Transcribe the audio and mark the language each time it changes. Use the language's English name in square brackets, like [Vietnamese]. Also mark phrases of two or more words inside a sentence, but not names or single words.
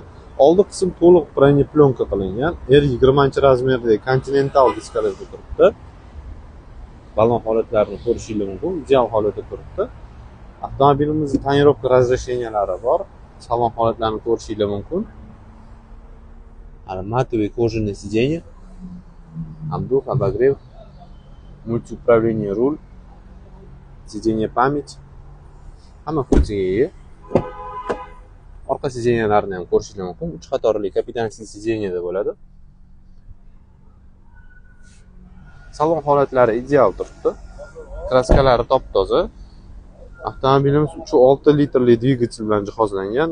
[Uzbek] Oldi qism to'liq [Russian] броне плёнка [Uzbek] qilingan. R20 razmerdagi Continental diskalarda turibdi. Balon holatlarini ko'rishingiz mumkin, ideal holatda turibdi. Avtomobilimizning tonirovka razresheniyalari bor. Salon holatlarini ko'rishingiz mumkin. [Russian] Матовые кожаные сиденья, обдув, обогрев, мультиуправление руль, сиденье память. [Uzbek] Hamma funksiyaga ega. Orqa sidenyalarni ham ko'rishingiz mumkin. 3 qatorli kapitanskiy sidenyada bo'ladi. Salon holatlari ideal turibdi. Kraskalari top-toza. Avtomobilimiz 3.6 litrli dvigatel bilan jihozlangan.